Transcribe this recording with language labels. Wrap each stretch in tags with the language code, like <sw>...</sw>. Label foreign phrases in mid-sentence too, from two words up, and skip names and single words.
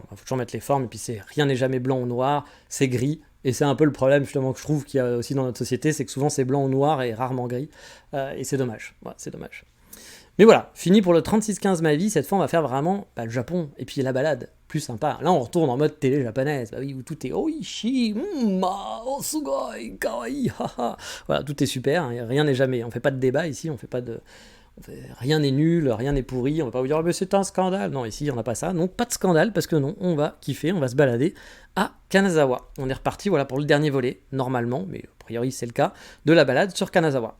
<fr>Et puis rien n'est jamais blanc ou noir, c'est gris. Et c'est un peu le problème justement que je trouve qu'il y a aussi dans notre société, c'est que souvent c'est blanc ou noir et rarement gris. Et c'est dommage. Ouais, c'est dommage. Mais voilà, fini pour le 36-15 ma vie. Cette fois on va faire vraiment le Japon et puis la balade. Plus sympa. Là on retourne en mode télé japonaise. Oui, où tout est</fr> <ja>おいしい、おお すごい、かわいい,</ja> <fr>haha. Voilà, tout est super, hein, rien n'est jamais. On fait pas de débat ici, rien n'est nul, rien n'est pourri, on va pas vous dire mais c'est un scandale. Non, ici on n'a pas ça, donc pas de scandale parce que non, on va kiffer, on va se balader à Kanazawa. On est reparti pour le dernier volet, normalement, mais a priori c'est le cas, de la balade sur Kanazawa.</fr>